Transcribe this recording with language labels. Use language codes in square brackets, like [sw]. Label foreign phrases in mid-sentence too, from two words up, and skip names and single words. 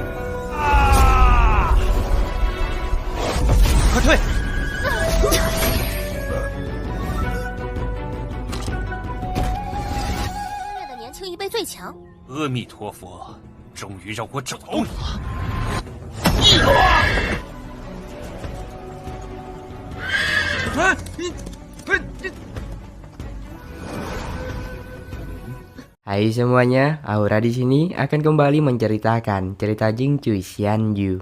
[zh] 快退！虐的年轻一辈最强。阿弥陀佛，终于让我找到你了。 [id] Hai semuanya, Aura di sini akan kembali menceritakan cerita Jingcui Xianyu.